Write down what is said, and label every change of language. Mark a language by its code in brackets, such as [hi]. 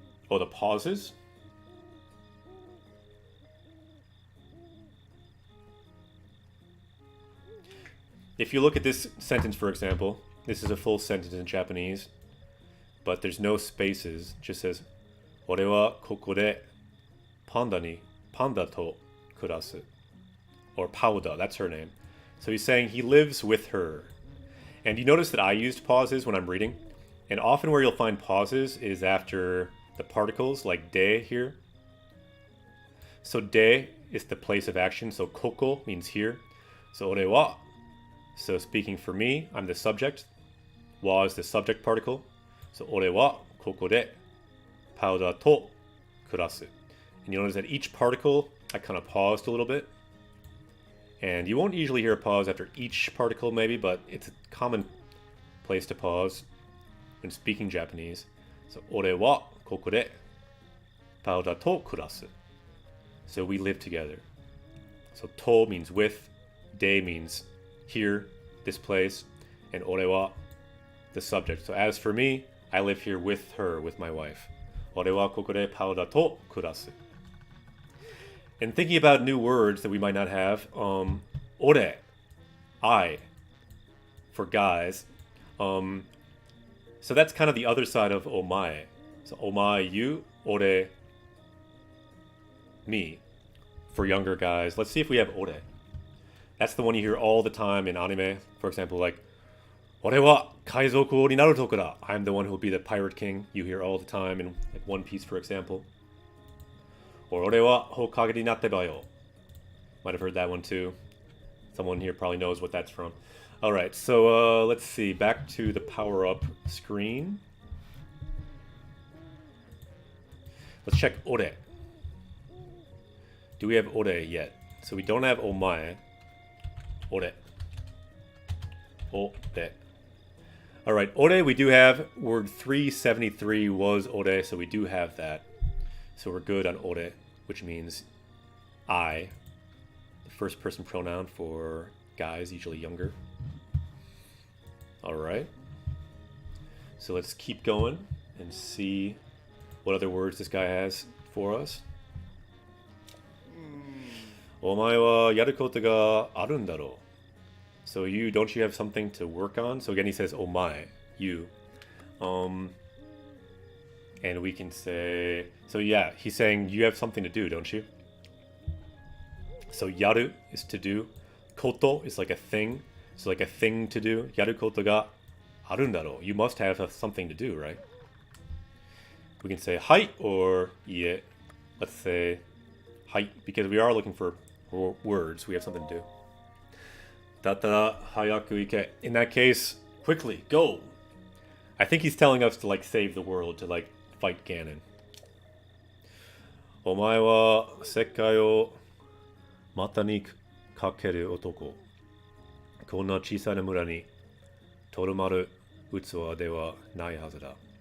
[en] Oh, the pauses? If you look at this sentence, for example, this is a full sentence in Japanese, but there's no spaces. It just says, [ja] 俺はここでパンダと暮らす. [en] Or Pauda, that's her name. So he's saying he lives with her. And you notice that I used pauses when I'm reading. And often where you'll find pauses is after the particles, like de here. So de is the place of action. So koko means here. So ore wa. So speaking for me, I'm the subject. Wa is the subject particle. [ja] So ore wa koko de Pauda to kurasu. [en] And you notice that each particle, I kind of paused a little bit. And you won't usually hear a pause after each particle maybe, but it's a common place to pause when speaking Japanese. [ja] So, 俺はここでパウダと暮らす. [en] So we live together. So to means with, de means here, this place, and 俺は the subject. So as for me, I live here with her, with my wife. [ja] 俺はここでパウダと暮らす. [en] And thinking about new words that we might not have, ore, I, for guys. So that's kind of the other side of omae. So omae, you, ore, me, for younger guys. Let's see if we have ore. That's the one you hear all the time in anime. For example, like, [ja] 俺は海賊王になるとこだ. [en] I'm the one who will be the pirate king. You hear all the time in like One Piece, for example. [ja] Or 俺はHokageになってばよ. [en] Might have heard that one too. Someone here probably knows what that's from. Alright, so let's see. Back to the power-up screen. Let's check ore. Do we have ore yet? So we don't have omae. Ore. Ore. Alright, ore we do have. Word 373 was ore, so we do have that. So we're good on ore, which means I, the first person pronoun for guys, usually younger. Alright. So let's keep going and see what other words this guy has for us. [ja] お前はやることがあるんだろう. [en] So you, don't you have something to work on? So again he says, omae, you. And we can say... So yeah, he's saying you have something to do, don't you? So yaru is to do. Koto is like a thing. So like a thing to do. [ja] Yaru koto ga arun daro. [en] You must have something to do, right? We can say hai or ie. Let's say hai, because we are looking for words. We have something to do. [ja] Dattara hayaku ike. [en] In that case, quickly, go! I think he's telling us to like save the world, to like fight Ganon. [ja] お前は世界を股にかける男。こんな小さな村にとどまる器ではないはずだ.